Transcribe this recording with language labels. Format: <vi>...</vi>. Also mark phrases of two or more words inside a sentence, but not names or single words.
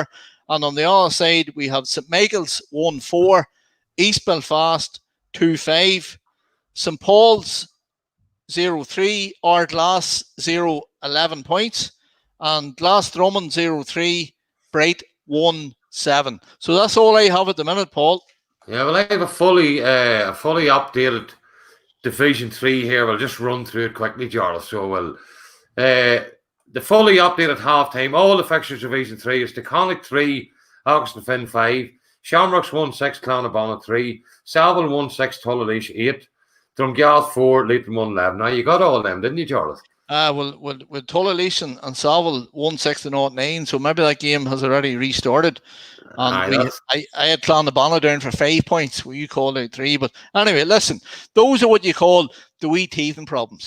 <en>And on the other side, we have St Michael's 1-4, East Belfast 2-5, St Paul's 0-3, Ardglass 0-11 points, and Glass Drummond 0-3, Bright 1-7. So that's all I have at the minute, Paul. Yeah, well, I have a fully updated Division 3 here. We'll just run through it quickly, Jarlath. So the fully updated half-time, all the fixtures Division 3 is Taconic 3, Auckland Finn 5, Shamrocks 1-6, Clonabana 3, Saville 1-6, Tullalish 8, Drumgath 4, Leitrim 1-11. Now, you got all of them, didn't you, Jarlath? With Tullalish and Saville 1-6 to 0-9, so maybe that game has already restarted. And I had Clonabana down for 5 points, where you called out 3. But anyway, listen, those are what you call the wee teething problems.</en>